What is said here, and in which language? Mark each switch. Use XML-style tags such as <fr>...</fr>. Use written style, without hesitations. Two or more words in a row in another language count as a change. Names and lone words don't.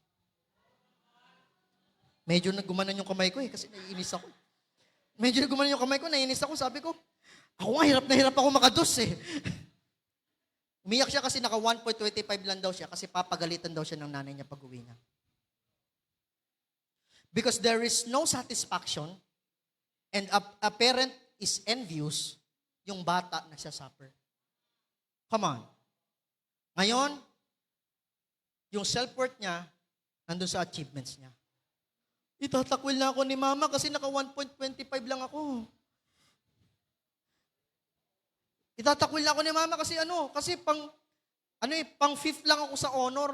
<tl>Medyo nagumanan yung kamay ko kasi naiinis ako. Sabi ko, ako nga, hirap na hirap ako makados eh. Umiyak siya kasi naka 1.25 lang daw siya kasi papagalitan daw siya ng nanay niya pag-uwi niya.</tl> <en>Because there is no satisfaction and a parent is envious,</en> <tl>yung bata nagsasuffer.</tl> <en>Come on.</en> <tl>Ngayon, yung self-worth niya, nandun sa achievements niya. Itatakwil na ako ni mama kasi naka 1.25 lang ako. Itatakwil na ako ni mama kasi pang fifth lang ako sa honor.</tl>